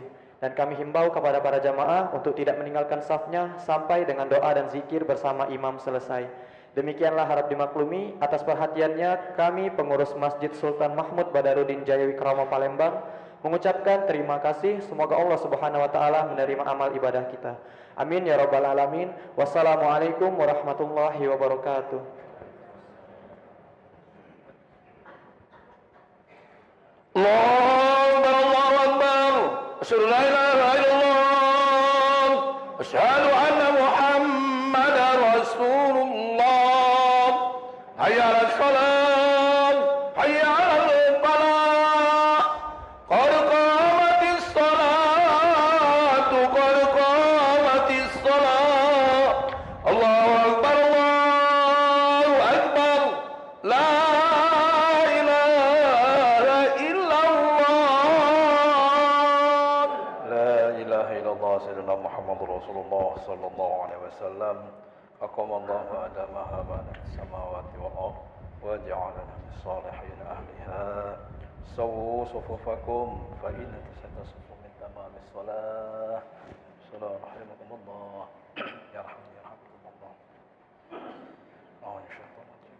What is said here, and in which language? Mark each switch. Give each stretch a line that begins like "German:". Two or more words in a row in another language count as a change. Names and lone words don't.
Indonesian: Dan kami himbau kepada para jamaah untuk tidak meninggalkan safnya sampai dengan doa dan zikir bersama imam selesai. Demikianlah harap dimaklumi. Atas perhatiannya kami pengurus Masjid Sultan Mahmud Badarudin Jaya Wikromo Palembang mengucapkan terima kasih. Semoga Allah
Arabic: سبحانه وتعالى
Indonesian: menerima amal ibadah kita.
Arabic: آمين يا رب العالمين. والسلام عليكم ورحمة الله وبركاته. الله أكبر. أشهد أن لا إله إلا الله. أشهد أن محمدا رسول الله. حي على الصلاة. حي على الفلاح. قد قامت الصلاة. قد قامت الصلاة. الله أكبر. الله أكبر. لا إله إلا الله. لا إله إلا الله سيدنا محمد رسول الله صلى الله عليه وسلم. أقامها الله أدامها بعد السماوات والأرض وجعلنا من صالحين أهلها. سووا صفوفكم فإن تسوية الصفوف من تمام الصلاة. سلام رحمكم الله. يا رحمن يا رحمكم الله.
Indonesian: Oh insyaallah.